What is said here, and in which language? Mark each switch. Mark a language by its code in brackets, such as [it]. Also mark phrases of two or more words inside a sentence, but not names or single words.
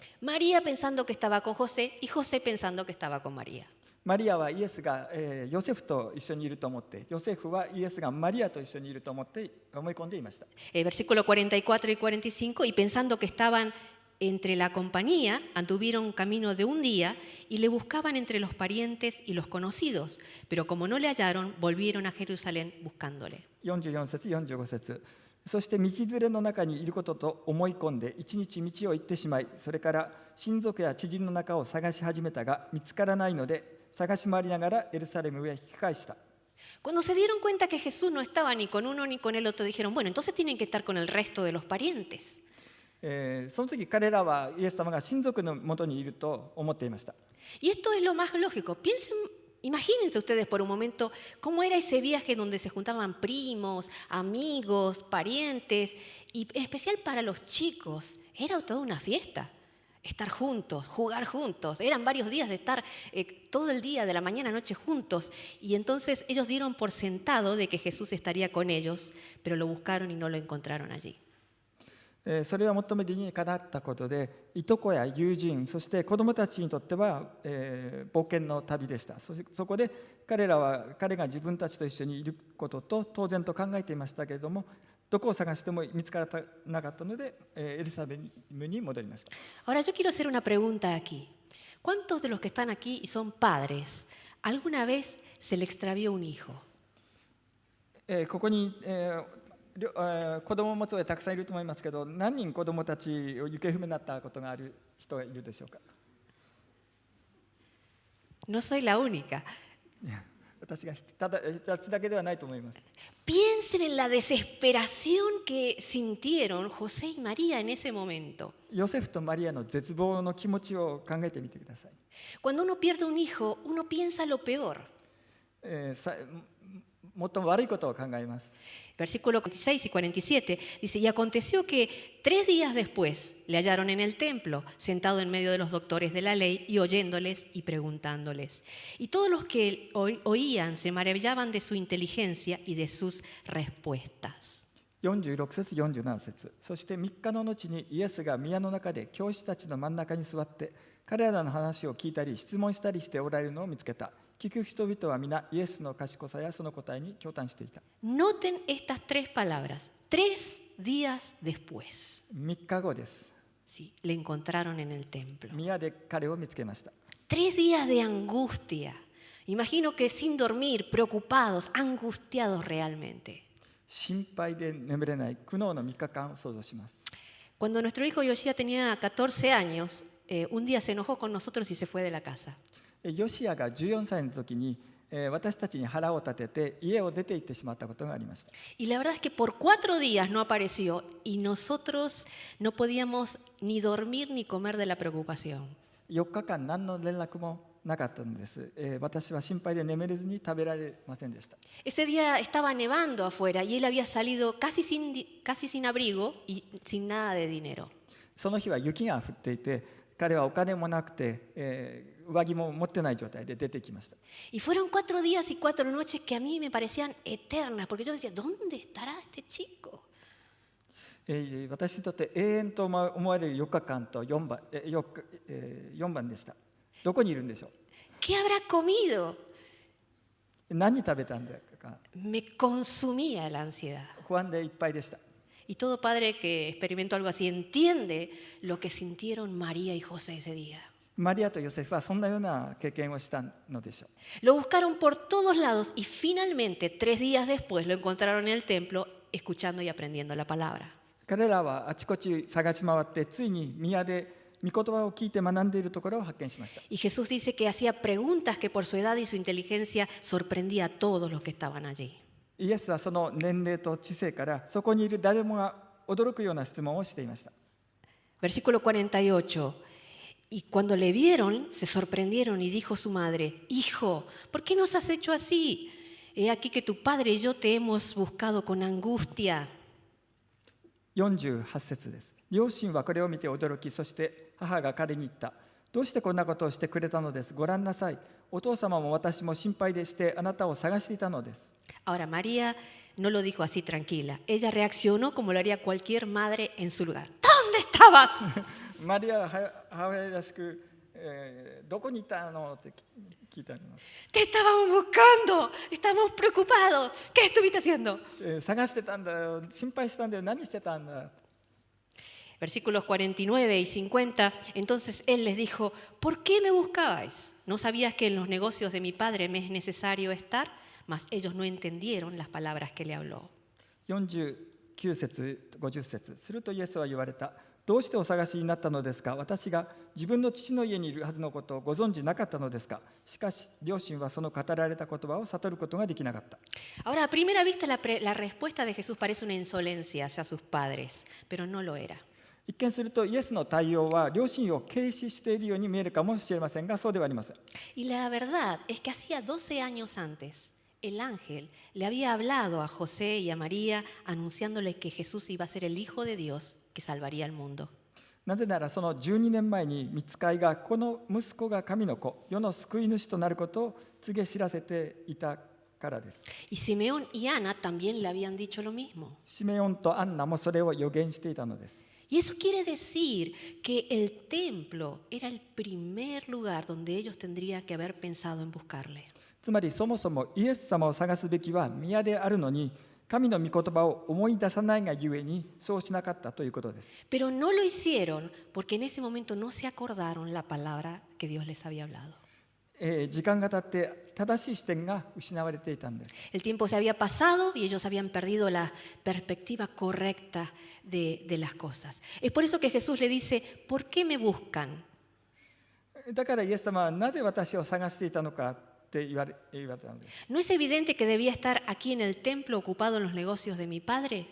[es] María pensando que estaba con José y José pensando que estaba con María. [ja] マリアはイエスが、ヨセフと一緒にいると思って、ヨセフはイエスがマリアと一緒にいると思って思い込んでいました。 [es] Versículo 44 y 45, y pensando que estaban entre la compañía, anduvieron camino de un día y le buscaban entre los parientes y los conocidos, pero como no le hallaron, volvieron a Jerusalén buscándole. [ja] 44 節、45節。そして道連れの中にいることと思い込んで一日道を行ってしまい、それから親族や知人の中を探し始めたが見つからないので、探し回りながらエルサレムへ引き返した。 [es] Cuando se dieron cuenta que Jesús no estaba ni con uno ni con el otro, dijeron, bueno, entonces tienen que estar con el resto de los parientes. [ja] その時彼らはイエス様が親族のもとにいると思っていました。 [es] Y esto es lo más lógico. Imagínense ustedes por un momento cómo era ese viaje donde se juntaban primos, amigos, parientes, y en especial para los chicos, era toda una fiesta. Estar juntos, jugar juntos. Eran varios días de estar todo el día, de la mañana a noche juntos. Y entonces ellos dieron por sentado de que Jesús estaría con ellos, pero lo buscaron y no lo encontraron allí. [ja] それは最も理にかなったことで、いとこや友人、そして子どもたちにとっては、冒険の旅でした。そこで彼が自分たちと一緒にいることと当然と考えていましたけれども、どこを探しても見つからなかったので、エルサレムに戻りました。 [es] Ahora yo quiero hacer una pregunta aquí. ¿Cuántos de los que están aquí y son padres, alguna vez se le extravió un hijo? [ja] ここに、子供を持つ親たくさんいると思いますけど、何人子供たちを行方不明になったことがある人がいるでしょうか。 [es] No soy la única. [ja] 私だけではないと思います。 [es] Piensen en la desesperación que sintieron José y María en ese momento. [ja] ヨセフとマリアの絶望の気持ちを考えてみてください。 [es] Cuando uno pierde un hijo, uno piensa lo peor. [ja] もっと悪いことを考えます。 [es] Versículo 46 y 47 dice, y aconteció que 3 días después le hallaron en el templo, sentado en medio de los doctores de la ley y oyéndoles y preguntándoles. Y todos los que oían se maravillaban de su inteligencia y de sus respuestas. [ja] 46 節、47節。そして3日の後にイエスが宮の中で教師たちの真ん中に座って、彼らの話を聞いたり質問したりしておられるのを見つけた。聞く人々は皆イエスの賢さやその答えに驚嘆していた。 [es] Noten estas 3 palabras. 3 días después. [ja] 3 日後です。 [es] Sí, le encontraron en el templo. [ja] 宮で彼を見つけました。 [es] 3 días de angustia. Imagino que sin dormir, preocupados, angustiados realmente. [ja] 心配で眠れない苦悩の3日間を想像します。 [es] Cuando nuestro hijo Yoshia tenía 14 años, un día se enojó con nosotros y se fue de la casa. [ja] ヨシアが14歳の時に、私たちに腹を立てて家を出て行ってしまったことがありました。 [es] Y la verdad es que por 4 días no apareció y nosotros no podíamos ni dormir ni comer de la preocupación. [ja] 4 日間何の連絡もなかったのです。私は心配で眠れずに食べられませんでした。 [es] Ese día estaba nevando afuera y él había salido casi sin abrigo y sin nada de dinero. [ja] その日は雪が降っていて、彼はお金もなくて、上着も持ってない状態で出てきました。 [es] Y fueron 4 días y 4 noches que a mí me parecían eternas, porque yo decía, ¿dónde estará este chico? [ja] 私にとって永遠と思われる4日間と4晩でした。どこにいるんでしょう。 [es] ¿Qué habrá comido? [ja] 何食べたんだか [es] Me consumía la ansiedad. [ja] 不安でいっぱいでした。 [es] Y todo padre que experimentó algo así entiende lo que sintieron María y José ese día. [ja] マリアとヨセフはそんなような経験をしたのでしょう。 [es] Lo buscaron por todos lados y finalmente 3 días después lo encontraron en el templo escuchando y aprendiendo la palabra. [ja] 彼らはあちこち探し回ってついに宮で御言葉を聞いて学んでいるところを発見しました。 [es] Y Jesús dice que hacía preguntas que por su edad y su inteligencia sorprendía a todos los que estaban allí. [ja] イエスはその年齢と知性からそこにいる誰もが驚くような質問をしていました。 [es] Versículo 48. Y cuando le vieron, se sorprendieron y dijo su madre: Hijo, ¿por qué nos has hecho así? He aquí que tu padre y yo te hemos buscado con angustia. [ja] 48 節です。両親はこれを見て驚き、そして母が彼に言った。どうしてこんなことをしてくれたのです。ご覧なさい。お父様も私も心配でしてあなたを探していたのです。 [es] Ahora, María no lo dijo así tranquila. Ella reaccionó como lo haría cualquier madre en su lugar. ¿Dónde estabas? [ja] マリアは母親らしく、どこにいたのって聞いてあります。 [es] Te estábamos buscando, estábamos preocupados. ¿Qué estuviste haciendo? [ja] 探してたんだよ、心配したんだよ、何してたんだ。 [es] Versículos 49 y 50. Entonces él les dijo: ¿Por qué me buscabais? ¿No sabías que en los negocios de mi padre me es necesario estar? Mas ellos no entendieron las palabras que le habló. [ja] 49 節、50節。するとイエスは言われた。どうしてお探しになったのですか。私が自分の父の家にいるはずのことをご存じなかったのですか。しかし両親はその語られた言葉を悟ることができなかった。 [es] Ahora, a primera vista, la respuesta de Jesús parece una insolencia hacia sus padres, pero no lo era. [ja] 一見するとイエスの対応は両親を軽視しているように見えるかもしれませんが、そうではありません。 [es] Y la verdad es que hacía 12 años antes, el ángel le había hablado a José y a María anunciándole que Jesús iba a ser el Hijo de Dios que salvaría al mundo. [ja] なぜならその12年前に御使いがこの息子が神の子、世の救い主となることを告げ知らせていたからです。 [es] Y Simeón y Ana también le habían dicho lo mismo. [ja] シメオンとアンナもそれを予言していたのです。 [es] Y eso quiere decir que el templo era el primer lugar donde ellos tendrían que haber pensado en buscarle. [ja] つまりそもそもイエス様を探すべきは宮であるのに、神の御言葉を思い出さないがゆえにそうしなかったということです。 [es] Pero no lo hicieron porque en ese momento no se acordaron la palabra que Dios les había hablado. [ja] 時間が経って正しい視点が失われていたんです。 [es] El tiempo se había pasado y ellos habían perdido la perspectiva correcta de las cosas. Es por eso que Jesús le dice: ¿Por qué me buscan? [ja] だからイエス様はなぜ私を探していたのかって言われたのです。 [es] ¿No es evidente que debía estar aquí en el templo ocupado en los negocios de mi padre?